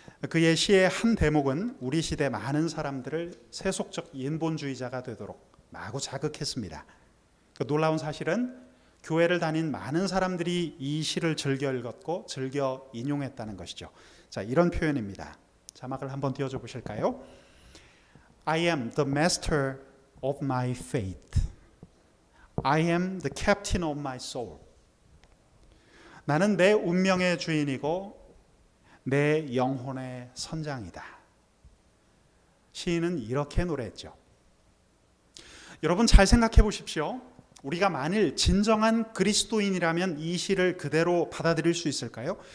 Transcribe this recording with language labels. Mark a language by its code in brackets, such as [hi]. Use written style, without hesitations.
[ko] 그의 시의 한 대목은 우리 시대 많은 사람들을 세속적 인본주의자가 되도록 마구 자극했습니다. 그 놀라운 사실은 교회를 다닌 많은 사람들이 이 시를 즐겨 읽었고 즐겨 인용했다는 것이죠. 자, 이런 표현입니다. 자막을 한번 띄워줘 보실까요? [en] I am the master of my fate. I am the captain of my soul. [ko] 나는 내 운명의 주인이고 내 영혼의 선장이다. 시인은 이렇게 노래했죠. 여러분 잘 생각해 보십시오. 우리가 만일 진정한 그리스도인이라면 이 시를 그대로 받아들일 수 있을까요?